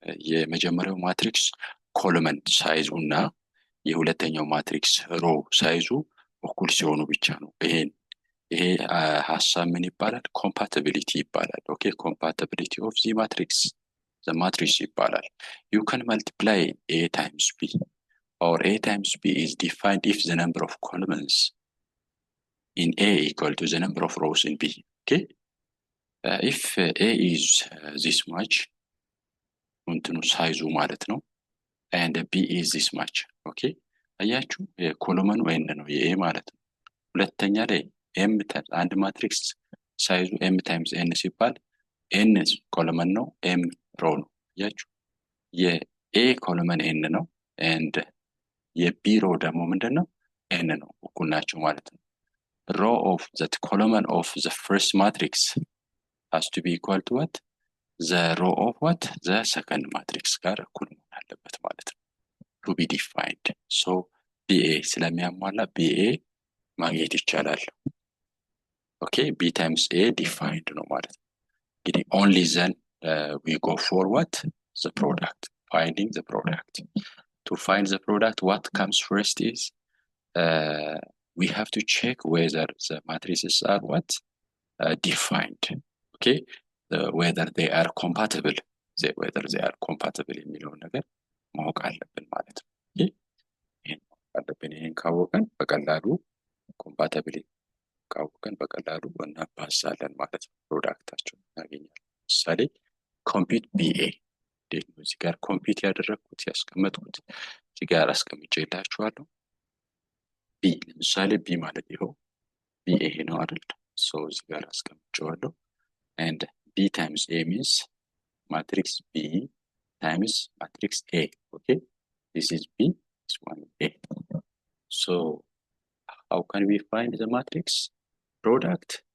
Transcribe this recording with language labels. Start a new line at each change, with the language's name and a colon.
Amharic: የመጀመሪያው ማትሪክስ ኮለመን ሳይዙ እና የሁለተኛው ማትሪክስ ሮ ሳይዙ እኩል ሲሆኑ ብቻ ነው። ይሄ ሀሳብ ምን ይባላል? ኮምፓቲቢሊቲ ይባላል። ኦኬ ኮምፓቲቢሊቲ ኦፍ ዚ ማትሪክስ ዘ ማትሪክስ ይባላል።
English: you can multiply a times b or a times b is defined if the number of columns in a equal to the number of rows in b. okay if a is this much
Amharic: እንትኑ ሳይዙ ማለት ነው
English: and b is this much.
Amharic: ኦኬ አያችሁ የኮለመኑ ኤን ነው የኤ ማለት ነው። ሁለተኛ ላይ ኤም አንድ ማትሪክስ ሳይዙ ኤም ታይምስ ኤን ሲባል ኤን ኮለመን ነው፣ ኤም ሮ ነው። አያችሁ የኤ ኮለመን ኤን ነው and የቢ ሮ ደግሞ ምንድነው? ኤን ነው። እኩል ናቸው ማለት ነው።
English: row of that column of the first matrix has to be equal to what? the row of what? the second matrix
Amharic: ጋር እኩል መሆን አለበት ማለት ነው።
English: to be defined. so BA ስለሚያሟላ BA
Amharic: ማግኘት ይቻላል። ኦኬ
English: B times A defined
Amharic: ነው ማለት ነው። እንግዲህ
English: only then we go for what? the product. Finding the product. To find the product, what comes first is we have to check whether the matrices are what? Defined. Okay? whether they are compatible. whether they are compatible
Amharic: የሚለውን ነገር ማወቅ አለብን ማለት ነው። ይሄን ካወቀን በቀላሉ ኮምፓቲቢሊቲ ካወቀን በቀላሉ እናባዛለን ማለት ነው። ፕሮዳክታቸውን እናገኛለን። ምሳሌ ኮምፒውት ቢኤ እዚህ ጋር ኮምፒውት ያደረኩት ያስቀመጥኩት እዚህ ጋር አስቀምጬላችኋለሁ። ቢ ለምሳሌ ቢ ማለት ይኸው ቢኤ ነው አይደል? ሶ እዚህ ጋር አስቀምጬዋለሁ
English: and b times a means matrix b times matrix a. okay this is b, this one a. so how can we find the matrix product?